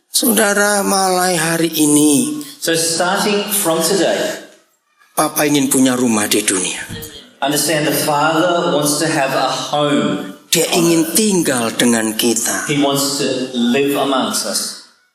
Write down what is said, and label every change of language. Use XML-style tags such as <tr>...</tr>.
<id>Saudara, mulai hari ini,</id> <en>So starting from today,</en> <id>Papa ingin punya rumah di dunia.</id> <en>understand the Father wants to have a home.</en> <id>Dia ingin tinggal dengan kita.</id> <en>He wants to live amongst us.</en>